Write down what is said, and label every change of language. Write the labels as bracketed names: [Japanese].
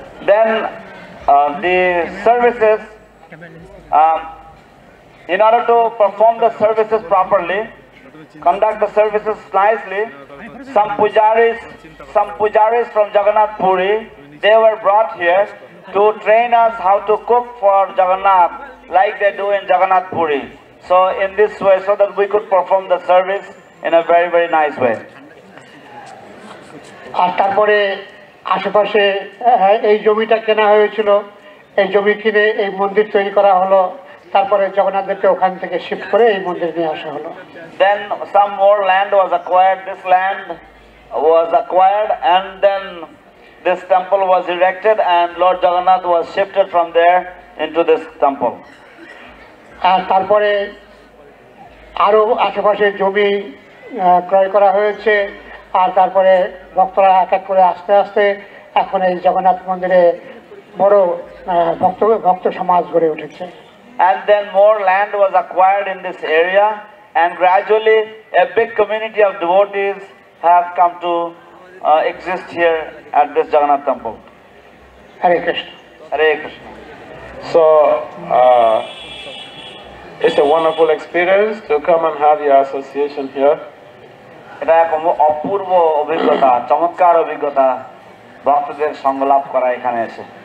[English] Then the services, in order to perform the services properly, conduct the services nicely, some pujaris from Jagannath Puri, they were brought here to train us how to cook for Jagannath like they do in Jagannath Puri. So in this way, so that we could perform the service in a very, very nice way. [Bangla] আর তারপরে আশেপাশে এই জমিটা কেনা হয়েছিল, এই জমি কিনে এই মন্দির তৈরি করা হলো। তারপরে জগন্নাথদেরকে ওখান থেকে শিফট করে এই মন্দির নিয়ে আসা হলো। [English] Then some more land was acquired. This land was acquired, and then this temple was erected, and Lord Jagannath was shifted from there into this temple. [Bangla] আর তারপরে আরো আশেপাশে জমি ক্রয় করা হয়েছে, আর তারপরে ভক্তরা এক এক করে আস্তে আস্তে এখন এই জগন্নাথ মন্দিরে বড় ভক্ত সমাজ গড়ে উঠেছে। [English] And then more land was acquired in this area, and gradually a big community of devotees have come to exist here at this Jagannath temple. Hare Krishna. Hare Krishna. So it's a wonderful experience to come and have your association here. [Bangla] এটা এক অপূর্ব অভিজ্ঞতা, চমৎকার অভিজ্ঞতা ভক্তদের সঙ্গ লাভ করা এখানে এসে।